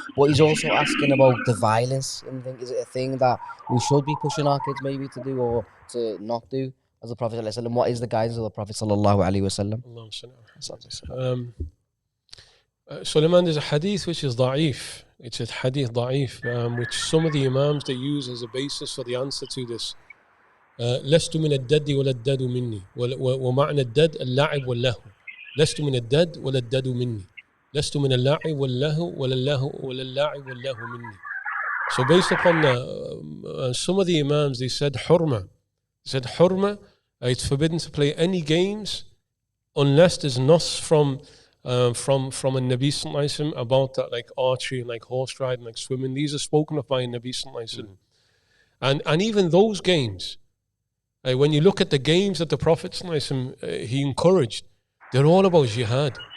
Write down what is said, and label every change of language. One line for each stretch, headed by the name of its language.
English: But he's also asking about the violence. And is it a thing that we should be pushing our kids maybe to do or to not do? As the Prophet ﷺ, what is the guidance of the Prophet ﷺ? Suleiman, there's a hadith which is da'if. It's a hadith da'if, which some of the imams they use as a basis for the answer to this.
Arabic: لست من الدد ولا الدد مني ومعنى الدد اللعب واللهو لست من الدد ولا الدد مني لست من اللعب واللهو ولا اللعب واللهو مني.
English: So based upon some of the imams, they said hurma. They said hurma, it's forbidden to play any games unless there's nas from a Nabi Sallallahu Alaihi Wasallam about that, archery and horse riding, swimming. These are spoken of by a Nabi Sallallahu Alaihi Wasallam. And even those games, when you look at the games that the Prophet Sallallahu Alaihi Wasallam, he encouraged, they're all about jihad.